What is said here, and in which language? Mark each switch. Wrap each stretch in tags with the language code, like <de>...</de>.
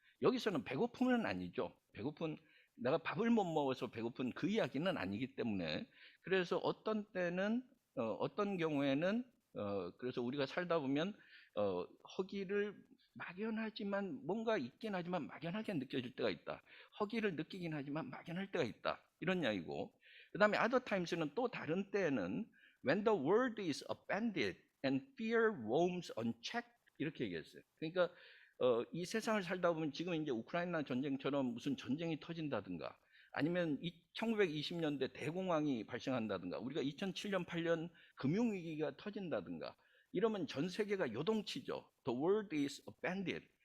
<ko>여기서는 배고픔은 아니죠. 배고픈, 내가 밥을 못 먹어서 배고픈 그 이야기는 아니기 때문에, 그래서 어떤 때는 어떤 경우에는 그래서 우리가 살다 보면 허기를 막연하지만 뭔가 있긴 하지만 막연하게 느껴질 때가 있다. 허기를 느끼긴 하지만 막연할 때가 있다. 이런 이야기고, 그 다음에</ko> <en>other times</en> <ko>는 또 다른 때는</ko> <en>when the world is abandoned and fear roams unchecked</en> <ko>이렇게 얘기했어요. 그러니까 이 세상을 살다 보면 지금 이제 우크라이나 전쟁처럼 무슨 전쟁이 터진다든가, 아니면 1920년대 대공황이 발생한다든가, 우리가 2007년 8년 금융위기가 터진다든가, 이러면 전 세계가 요동치죠.</ko> <en>The world is abandoned.</en>